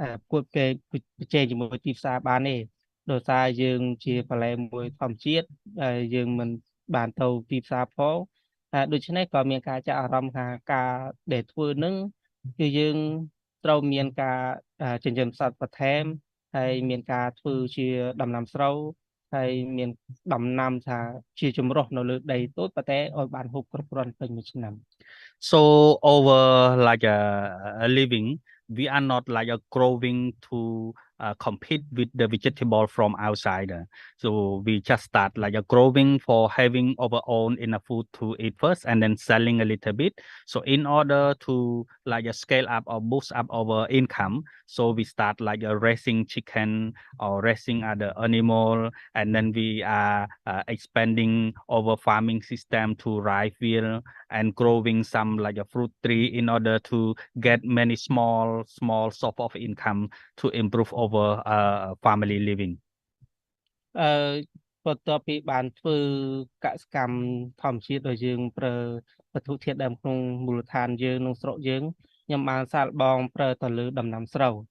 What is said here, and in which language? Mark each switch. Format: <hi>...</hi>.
<km>គួតគេប្រជែងជាមួយទីផ្សារបានទេដោយសារយើងជាបន្លែមួយធម្មជាតិយើងមិនបានទៅទីផ្សារផងដូច្នេះក៏មានការចាប់អារម្មណ៍ថាការដែលធ្វើហ្នឹងគឺយើងត្រូវមានការចិញ្ចឹមសត្វបន្ថែមហើយមានការធ្វើជាដំណាំស្រូវ ហើយមានដំណាំថាជាចម្រុះនៅលើដីតូចប៉ុន្តែឲ្យបានហូបគ្រប់គ្រាន់ពេញមួយឆ្នាំ</km> <en>So over like a living, we are not like a growing to compete with the vegetable from outside. So we just start like a growing for having our own enough food to eat first and then selling a little bit. So in order to like scale up or boost up our income, so we start like raising chicken or raising other animal, and then we are expanding our farming system to rice field and growing some like a fruit tree in order to get many small source of income to improve our family living.</en> <km>បន្ទាប់ពីបានធ្វើកសកម្មធម្មជាតិដោយយើងប្រើវត្ថុធាតុដើមក្នុងមូលដ្ឋានយើងក្នុងស្រុកយើងខ្ញុំបានសាកល្បងប្រើទៅលើដំណាំស្រូ</km>